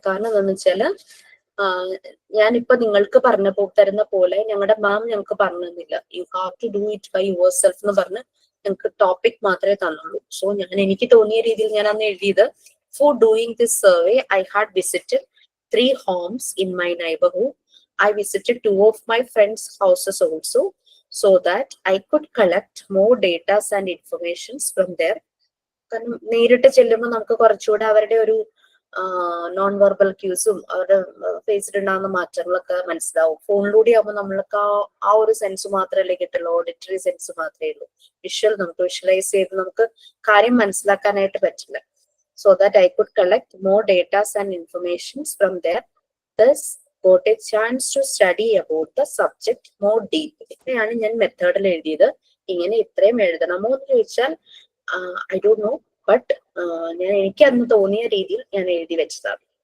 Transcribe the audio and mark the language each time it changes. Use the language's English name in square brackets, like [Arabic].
[Malayalam] കാരണം എന്താണെന്ന് വെച്ചാല് ഞാനിപ്പോ നിങ്ങൾക്ക് തരുന്ന പോലെ ഞങ്ങളുടെ മാം ഞങ്ങൾക്ക് പറഞ്ഞു തന്നില്ല. [English] you have to do it by yourself [Malayalam] എന്ന് പറഞ്ഞ് ഞങ്ങൾക്ക് ടോപ്പിക് മാത്രമേ തന്നുള്ളൂ. [English] so [Malayalam] എനിക്ക് തോന്നിയ രീതിയിൽ ഞാൻ അന്ന് എഴുതിയത്, [English] For doing this survey I had visited 3 homes in my neighborhood. I visited 2 of my friends' houses also, so that I could collect more data and informations from there. [Malayalam] കാരണം നേരിട്ട് ചെല്ലുമ്പോൾ നമുക്ക് കുറച്ചുകൂടെ അവരുടെ ഒരു നോൺ വെർബൽ ക്യൂസും അവരുടെ ഫേസിലുണ്ടാകുന്ന മാറ്റങ്ങളൊക്കെ മനസ്സിലാവും. ഫോണിലൂടെ ആകുമ്പോൾ നമ്മൾക്ക് ആ ഒരു സെൻസ് മാത്രമല്ലേ കിട്ടുള്ളൂ, ഓഡിറ്ററി സെൻസ് മാത്രമേ ഉള്ളൂ. നമുക്ക് വിഷ്വലൈസ് ചെയ്ത് നമുക്ക് കാര്യം മനസ്സിലാക്കാനായിട്ട് പറ്റില്ല. [English] So that I could collect more data and informations from there. Thus got a chance to study about the subject more deeply. [Malayalam] ഇങ്ങനെയാണ് ഞാൻ മെത്തേഡിൽ എഴുതിയത്. ഇങ്ങനെ ഇത്രയും എഴുതണമോ എന്ന് ചോദിച്ചാൽ [English] I don't know, [Malayalam] ബട്ട് എനിക്ക് അന്ന് തോന്നിയ രീതിയിൽ ഞാൻ എഴുതി വെച്ചതാണ്.